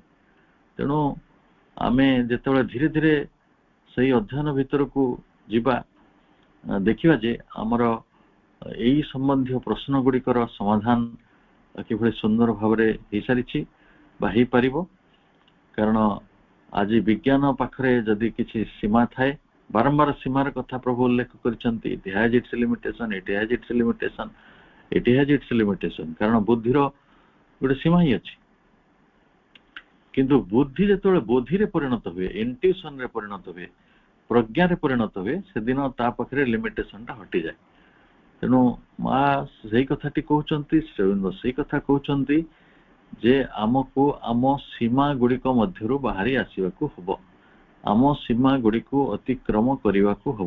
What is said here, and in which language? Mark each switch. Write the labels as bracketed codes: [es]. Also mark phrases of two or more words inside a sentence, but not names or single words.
[or] ତେଣୁ ଆମେ ଯେତେବେଳେ ଧୀରେ ଧୀରେ ସେଇ ଅଧ୍ୟୟନ ଭିତରକୁ ଯିବା, ଦେଖିବା ଯେ ଆମର ଏଇ ସମ୍ବନ୍ଧୀୟ ପ୍ରଶ୍ନ ଗୁଡିକର ସମାଧାନ କିଭଳି ସୁନ୍ଦର ଭାବରେ ହେଇସାରିଛି ବା ହେଇପାରିବ। କାରଣ ଆଜି ବିଜ୍ଞାନ ପାଖରେ ଯଦି କିଛି ସୀମା ଥାଏ, ବାରମ୍ବାର ସୀମାର କଥା ପ୍ରଭୁ ଉଲ୍ଲେଖ କରିଛନ୍ତି, [en] it has its limitation, it has its limitation, it has its limitation, [or] କାରଣ ବୁଦ୍ଧିର ଗୋଟେ ସୀମା ହିଁ ଅଛି। କିନ୍ତୁ ବୁଦ୍ଧି ଯେତେବେଳେ ବୋଧିରେ ପରିଣତ ହୁଏ, ଇଣ୍ଟ୍ୟୁସନରେ ପରିଣତ ହୁଏ, ପ୍ରଜ୍ଞାରେ ପରିଣତ ହୁଏ, ସେଦିନ ତା ପାଖରେ ଲିମିଟେସନଟା ହଟିଯାଏ। ତେଣୁ ମା ସେଇ କଥାଟି କହୁଛନ୍ତି, ସେଇ କଥା କହୁଛନ୍ତି ଯେ ଆମକୁ ଆମ ସୀମା ଗୁଡିକ ମଧ୍ୟରୁ ବାହାରି ଆସିବାକୁ ହବ, ଆମ ସୀମା ଗୁଡିକୁ ଅତିକ୍ରମ କରିବାକୁ ହବ।